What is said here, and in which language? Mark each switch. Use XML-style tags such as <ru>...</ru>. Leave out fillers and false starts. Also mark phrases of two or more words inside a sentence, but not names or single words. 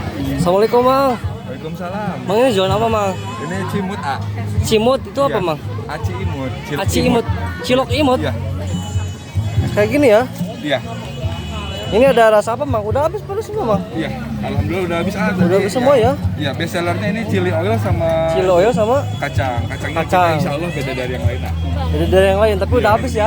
<id>Assalamualaikum, Mang. Waalaikumsalam. Mang, ini jualan apa, Mang? Ini cimut A. Cimut itu apa, Iya. Mang? Aci imut. Aci imut, cilok imut. Iya. Kayak gini ya. Iya. Ini ada rasa apa, Mang? Udah habis pada semua, Mang? Iya. Alhamdulillah udah habis ada. Udah habis semua ya? Iya,</id> <en>best sellernya</en> <id>ini</id> <en>chili oil</en> <id>sama</id> <en>Chili oil sama</en> <id>kacang. Kacangnya Kacang. kita</id> <ar>إن شاء الله</ar> <id>beda dari yang lain. Nah. beda dari yang lain, tapi udah habis ya.</id>